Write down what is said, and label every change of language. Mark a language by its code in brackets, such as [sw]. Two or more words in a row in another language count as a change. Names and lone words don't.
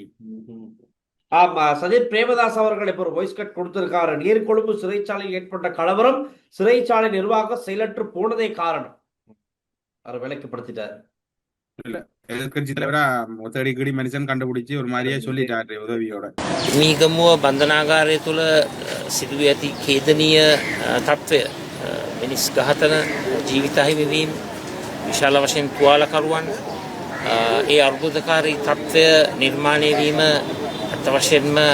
[ta] ஆமா, சஜித் பிரேமதாஸ் அவர்கள் இப்ப ஒரு [en] voice cut [ta] கொடுத்திருக்காரு. நீர்கொழும்பு சிறைச்சாலையில் ஏற்பட்ட கலவரம் சிறைச்சாலை நிர்வாகம் செயலற்று போனதே காரணம். அவர் விளக்கப்படுத்திட்டார். இல்ல எதிர்கட்சி தலைவரா தேடிக்கடி மனுஷன் கண்டுபிடிச்சு ஒரு மாதிரியே சொல்லிட்டாரு உதவியோட. [si] මීගමුව බන්ධනාගාරය තුළ සිදුව ඇති ඛේදනීය තත්ත්වය, මිනිස් ඝාතන, ජීවිත අහිමිවීම, විශාල වශයෙන් තුවාලකරුවන්, ඒ අර්බුදකාරී තත්ත්වය නිර්මාණය වීම අත් වශයෙන්ම